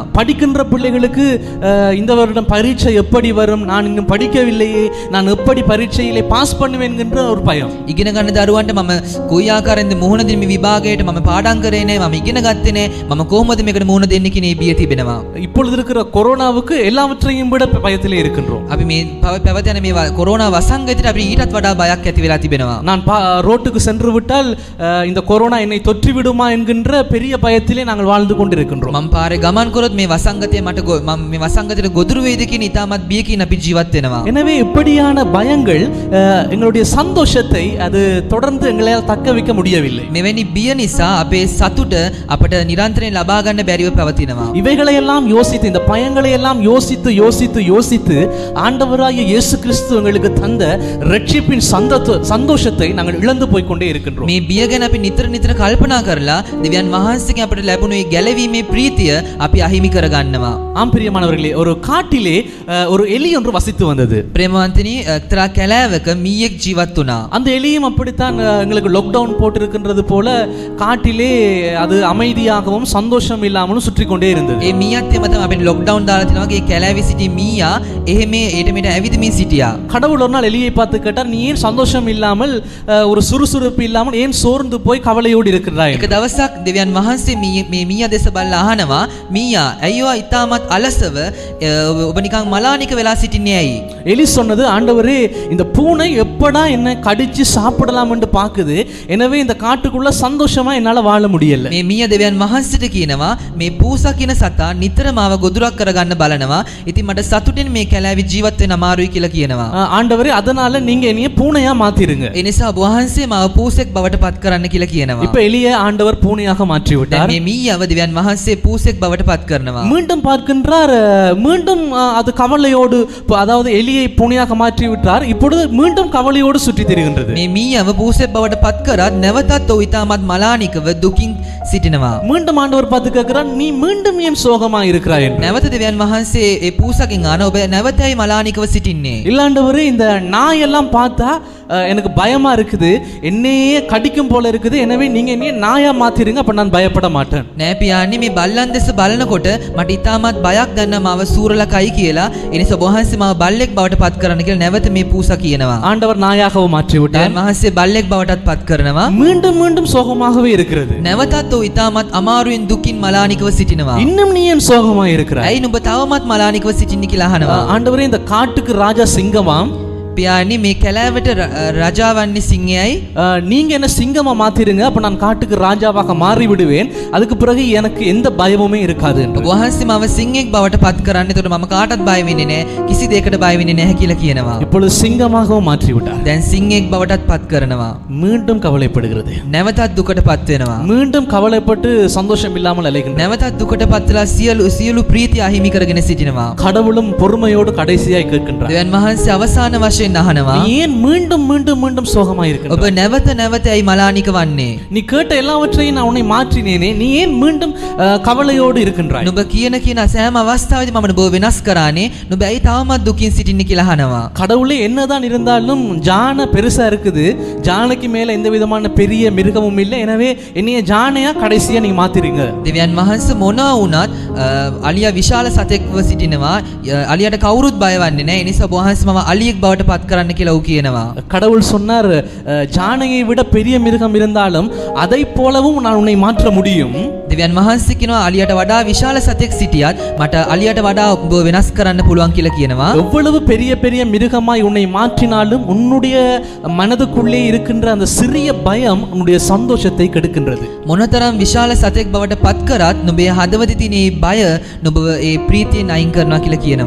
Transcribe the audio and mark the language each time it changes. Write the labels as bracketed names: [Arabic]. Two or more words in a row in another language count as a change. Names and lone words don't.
[Tamil] படிக்கின்ற பிள்ளைகளுக்கு இந்த வருடம் பரீட்சை எப்படி வரும், நான் இன்னும் படிக்கவில்லையே, நான் எப்படி பரீட்சையிலே பாஸ் பண்ணுவேன் என்கின்ற ஒரு பயம். [Sinhala] ඉගෙන ගන්න දරුවන්ට මම කොයි ආකාරයෙන්ද මුහුණ දෙන්නේ මේ විභාගයට, මම පාඩම් කරේ නෑ, මම ඉගෙන ගත්තේ නෑ, මම කොහොමද මේකට මුහුණ දෙන්නේ කියන බිය තිබෙනවා. [Tamil] இப்பொழுது இருக்கிற கொரோனாவுக்கு எல்லாவற்றையும் விட பயத்திலே இருக்கின்றோம். [Sinhala] අපි මේ පැවත යන මේ කොරෝනා වසංගතයට අපි ඊටත් වඩා බයක් ඇති වෙලා තිබෙනවා. [Tamil] நான் ரோட்டுக்கு சென்று விட்டால் இந்த கொரோனா என்னை தொற்றி விடுமா என்கின்ற பெரிய பயத்திலே நாங்கள் வாழ்ந்து கொண்டிருக்கின்றோம். [Sinhala] මම පාරේ ගමන් කරොත් මේ වසංගතය මට මම මේ වසංගතයට ගොදුරු වේද කියන ඉතාමත් බියකින් අපි ජීවත් වෙනවා. [Tamil] எனவே இப்படியான பயங்கள் எங்களுடைய சந்தோஷத்தை அது தொடர்ந்து எங்களால் தக்க வைக்க முடியவில்லை. [Sinhala] මෙවැනි බිය නිසා අපේ සතුට අපට නිරන්තරයෙන් ලබා ගන්න බැරිව පවතිනවා. [Tamil] இவைகளை எல்லாம் யோசித்து, இந்த பயங்களை எல்லாம் யோசித்து யோசித்து யோசித்து ஆண்டவராகிய இயேசு கிறிஸ்து எங்களுக்கு தந்த ரட்சிப்பின் சந்தோஷத்தை நாங்கள் இழந்து போய் கொண்டே இருக்கின்றோம். [Sinhala] මේ බිය ගැන අපි නිතර නිතර කල්පනා කරලා දෙවියන් වහන්සේගෙන් අපිට ලැබුණු මේ ගැලවීමේ ප්‍රීතිය අපි අහිමි කරගන්නවා. [Tamil] ஆம் பிரியமானவர்களே, ஒரு காட்டிலே ஒரு எலி ஒன்று வசித்து வந்தது. [Sinhala] ප්‍රේමවන්තනි, එක්තරා කැලෑවක මීයෙක් ජීවත් වුණා. [Tamil] அந்த எலியும் அப்படித்தான் எங்களுக்கு லாக்டவுன் போட்டிருக்கின்றது போல காட்டிலே அது அமைதியாகவும் சந்தோஷம் இல்லாமலும் சுற்றி கொண்டே இருந்தது. [Sinhala] ඒ මීයත් එමෙ තමයි අපිට ලොක්ඩවුන් දාලා තිනවා වගේ කැලෑවේ සිටි මීයා එහෙම ඒට මෙට ඇවිදමින් සිටියා. [Tamil] கடவுள் ஒரு நாள் எலியை பார்த்து கேட்டார், நீ ஏன் சந்தோஷம் இல்லாமல் ஒரு சுறுசுறுப்பு இல்லாமல் ஏன் சோர்ந்து போய் கவலையோடு இருக்கிறாய்? [Sinhala] එක දවසක් දෙවියන් වහන්සේ මේ මීයා දෙස බලලා අහනවා, මීයා ඇයිවා ඉතාමත් අලසව ඔබ නිකන් මලානික වෙලා සිටින්නේ ඇයි? [Tamil] எலி சொன்னது, ஆண்டவரே, இந்த பூனை எப்படா என்ன கடிச்சு சாப்பிடலாம் என்று பாக்குது, எனவே இந்த காட்டுக்குள்ள சந்தோஷமா என்னால வாழ முடியல. [Sinhala] මේ මීයා දෙවියන් වහන්සේට කියනවා, මේ පූසා කියන සතා නිතරම ආව ගොදුරක් කරගන්න බලනවා. ඉතින් මට සතුටින් මේ කැලෑවේ ජීවත් වෙන්න අමාරුයි කියලා කියනවා. [Tamil] ஆண்டவரே, அதனால நீங்க என்னைய பூனையா மாத்திருங்க. [Sinhala] ඒ නිසා ඔබ වහන්සේ මාව පූසෙක් බවට පත් කරන්න කියලා කියනවා. [Tamil] இப்ப எலியை ஆண்டவர் பூனையாக மாற்றி விட்டார். [Sinhala] මේ මීයාව දෙවියන් වහන්සේ පූසෙක් බවට පත් කරනවා. [Tamil] மீண்டும் பார்க்கின்றார், மீண்டும் அது கவலையோடு, அதாவது எலியை பூனையாக மாற்றி விட்டார். இப்பொழுது மீண்டும் கவலையோடு சுற்றி திரிகின்றது. [Sinhala] මේ මීයාව පූසෙක් බවට පත් කරත් නැවතත් ඔහු ඉතාමත් මලානිකව දුකින් සිටිනවා. [Tamil] மீண்டும் ஆண்டவர் பார்த்து கேட்கிறார், நீ மீண்டும் ஏன் சோகமா இருக்கிறாய்? [Sinhala] නැවත දෙවියන් වහන්සේ ඒ පූසකින් අහන, ඔබ නැවතයි මලානිකව සිටින්නේ? [Tamil] இல்ல ஆண்டவரே, இந்த நாய் எல்லாம் பார்த்தா எனக்கு பயமா இருக்குது, என்னையே கடிக்கும் போல இருக்குது, எனவே நீங்க என்னைய நாயா மாத்திருங்க, அப்ப நான் பயப்பட மாட்டேன். [Sinhala] නෑ පියාණනි, මේ බල්ලන් දෙස බලනකොට මට ඉතාමත් බයක් දැනෙන මාව සූරලකයි කියලා. ඒ නිසා ඔබ වහන්සේ මාව බල්ලෙක් බවට පත් කරන්න කියලා නැවත මේ පූසා කියනවා. [Tamil] ஆண்டவர் நாயாகவும் மாற்றி விட்டார். [Sinhala] දෙවියන් වහන්සේ බල්ලෙක් බවටත් පත් කරනවා. [Tamil] மீண்டும் மீண்டும் சோகமாகவே இருக்கிறது. [Sinhala] නැවතත් ඔහු ඉතාමත් අමාරුවෙන් දුකින් මලානිකව සිටිනවා. [Tamil] இன்னும் நீ ஏன் சோகமா இருக்கிறாய்? [Sinhala] ඇයි නුඹ තවමත් මලානිකව සිටින්නේ කියලා අහනවා. [Tamil] ஆண்டவரே, இந்த காட்டுக்கு ராஜா சிங்கமாம், [Sinhala] පියාණනි, මේ කැලෑවට රජාවන්නේ සිංහයයි. [Tamil] நீங்க என்ன சிங்கமா மாத்திருங்க, அப்ப நான் காட்டுக்கு ராஜாவாக மாறி விடுவேன், அதுக்கு பிறகு எனக்கு எந்த பயமுமே இருக்காது என்று. [Sinhala] ඔබ වහන්සේ මාව සිංහෙක් බවට පත් කරන්න, එතකොට මම කාටවත් බය වෙන්නේ නැහැ, කිසි දෙයකට බය වෙන්නේ නැහැ කියලා කියනවා. [Tamil] இப்பொழுது சிங்கமாகவும் மாற்றி விட்டார். [Sinhala] දැන් සිංහෙක් බවටත් පත් කරනවා. [Tamil] மீண்டும் கவலைப்படுகிறது. [Sinhala] නැවතත් දුකට පත් වෙනවා. [Tamil] மீண்டும் கவலைப்பட்டு சந்தோஷம் இல்லாமல் அலைகின்றது. [Sinhala] නැවතත් දුකට පත් වෙලා සියලු ප්‍රීතිය අහිමි කරගෙන සිටිනවා. [Tamil] கடவுளும் பொறுமையோடு கடைசியாய் கேட்கின்றார். [Sinhala] දෙවියන් වහන්සේ අවසාන වශයෙන් අහනවා, [Tamil] நீ ஏன் மீண்டும் மீண்டும் மீண்டும் சோகமா இருக்கிறாய்? [Sinhala] ඔබ නැවත නැවත ඇයි මලානික වන්නේ? [Tamil] நீ கேட்ட எல்லாவற்றையும் நான் உன்னை மாற்றினேனே, நீ ஏன் மீண்டும் கவலையோடு இருக்கின்றாய்? [Sinhala] නුඹ කියන සෑම අවස්ථාවෙදී මම නුඹ වෙනස් කරානේ, නුඹ ඇයි තවමත් දුකින් සිටින්නේ කියලා අහනවා. [Tamil] கடவுளே என்னதான் இருந்தாலும் ஜான பெருசா இருக்குது, ஜானைக்கு மேல எந்த விதமான பெரிய மிருகமும் இல்லை, எனவே என்னைய ஜானையா கடைசியா நீங்க மாத்திருங்க. [Sinhala] දෙවියන් වහන්සේ මොනවා වුණත් අලියා විශාල සතෙක්ව සිටිනවා. අලියාට කවුරුත් බය වන්නේ නැහැ. ඒ නිසා ඔබ වහන්සේ මම අලියෙක් බවට පත් කරන්න කියලා ඌ කියනවා. [Tamil] கடவுள் சொன்னார், ஜானையை விட பெரிய மிருகம் இருந்தாலும் அதை போலவும் நான் உன்னை மாற்ற முடியும். [Sinhala] දෙවියන් වහන්සේ කියනවා, අලියට වඩා විශාල සතෙක් සිටියත් මට අලියට වඩා ඔබ වෙනස් කරන්න පුළුවන් කියලා කියනවා. [Tamil] எவ்வளவு பெரிய பெரிய மிருகமாய் உன்னை மாற்றினாலும் உன்னுடைய மனதுக்குள்ளே இருக்கின்ற அந்த சிறிய பயம் உன்னுடைய சந்தோஷத்தை கெடுக்கின்றது. [Sinhala] මොනතරම් විශාල සතෙක් බවට පත් කරත් නුඹේ හදවතේ තියෙන මේ බය නුඹ ඒ ප්‍රීතියෙන් අයින් කරනවා කියලා කියනවා.